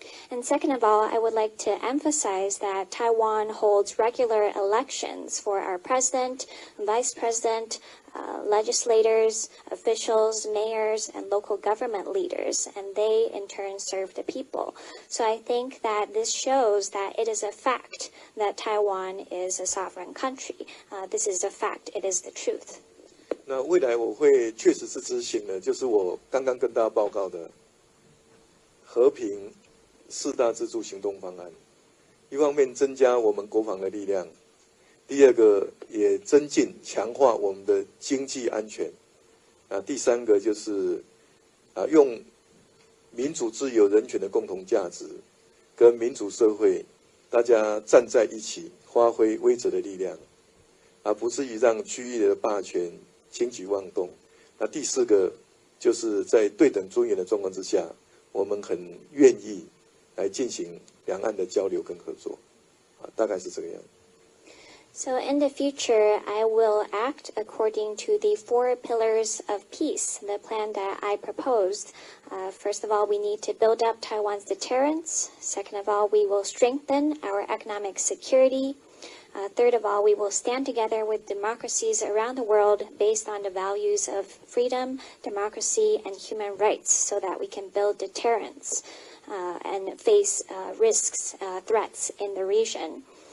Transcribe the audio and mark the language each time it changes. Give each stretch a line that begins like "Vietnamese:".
English: And second of all, I would like to emphasize that Taiwan holds regular elections for our president, vice president, legislators, officials, mayors, and local government leaders, and they in turn serve the people. So I think that this shows that it is a fact that Taiwan is a sovereign country. This is a fact. It is the truth.
Chinese: 那未来我会确实是执行的，就是我刚刚跟大家报告的和平4大支柱行动方案。一方面增加我们国防的力量，第二个也增进强化我们的经济安全，第三个就是用民主、自由、人权的共同价值，跟民主社会大家站在一起，发挥威慑的力量，而不至于让区域的霸权轻举妄动。那第4个就是在对等尊严的状况之下，我们很愿意来进行两岸的交流跟合作，大概是这个样子。
English: So in the future, I will act according to the 4 pillars of peace, the plan that I proposed. First of all, we need to build up Taiwan's deterrence. Second of all, we will strengthen our economic security. Third of all, we will stand together with democracies around the world based on the values of freedom, democracy, and human rights so that we can build deterrence and face risks, threats in the region.